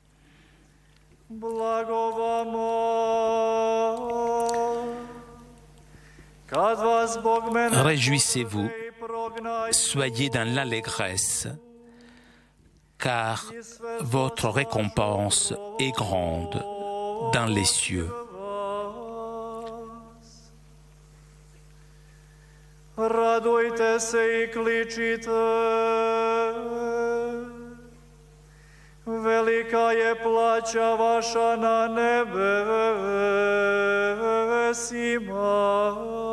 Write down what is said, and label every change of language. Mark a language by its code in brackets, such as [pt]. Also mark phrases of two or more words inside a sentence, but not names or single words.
[fr] Réjouissez-vous, soyez dans l'allégresse, car votre récompense est grande dans les cieux. [hr] Radujte se I kličite, velika je plaća vaša na nebesima.